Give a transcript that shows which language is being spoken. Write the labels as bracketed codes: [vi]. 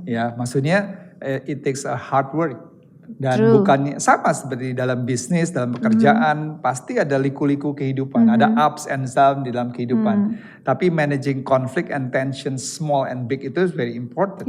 [id] Ya, maksudnya [en] it takes a hard work. [id] Dan [en] True. [id] bukannya sama seperti dalam bisnis, dalam pekerjaan, pasti ada liku-liku kehidupan, ada [en] ups and downs [id] di dalam kehidupan. [en] Tapi managing conflict and tension small and big itu very important.